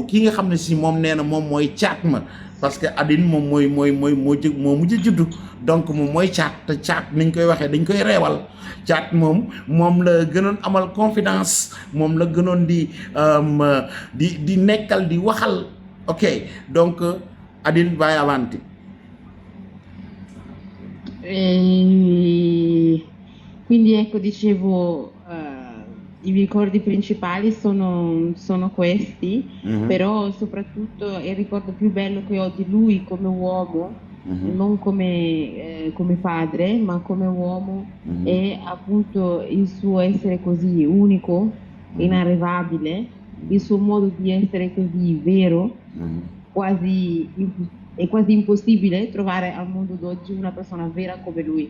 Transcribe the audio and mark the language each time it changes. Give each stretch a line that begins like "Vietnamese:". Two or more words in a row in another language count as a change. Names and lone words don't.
Wolof: ki nga xam ne si moom nee na moom mooy caat ma, parce que Aline moom mooy moo mujj juddu, donc moom mooy caat. te caat niñ koy waxee dañ koy reewal. caat moom la gënoon amal confidence, moom la gënoon di nekkal, di waxal.
Italian: ok, donc Aline vai avanti. Quindi ecco, dicevo, i ricordi principali sono questi, però soprattutto il ricordo più bello che ho di lui come uomo, non come padre, ma come uomo, è appunto il suo essere così unico, inarrivabile, il suo modo di essere così vero, è quasi impossibile trovare al mondo d'oggi una persona vera come lui.